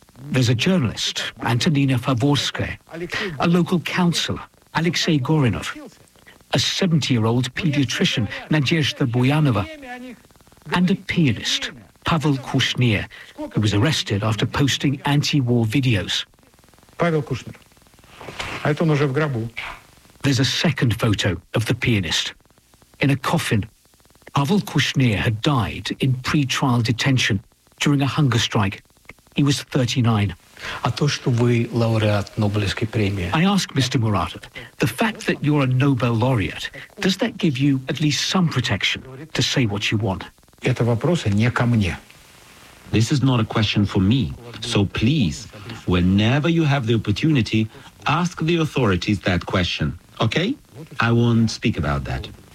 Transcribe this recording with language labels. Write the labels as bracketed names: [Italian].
[English] There's a journalist, Antonina Favorskaya, a local councillor, Alexei Gorinov, a 70-year-old pediatrician, Nadezhda Buyanova, and a pianist, Pavel Kushner, who was arrested after posting anti-war videos. [Russian] Pavel Kushner. Это он уже в гробу. [English] There's a second photo of the pianist. In a coffin, Pavel Kushner had died in pre-trial detention during a hunger strike. He was 39. [Russian] А то, что вы лауреат Нобелевской премии. [English] I ask Mr. Muratov, the fact that you're a Nobel laureate, does that give you at least some protection to say what you want? [Russian] Это вопросы не ко мне. [English] This is not a question for me. So please, whenever you have the opportunity, ask the authorities that question. Okay? I won't speak about that.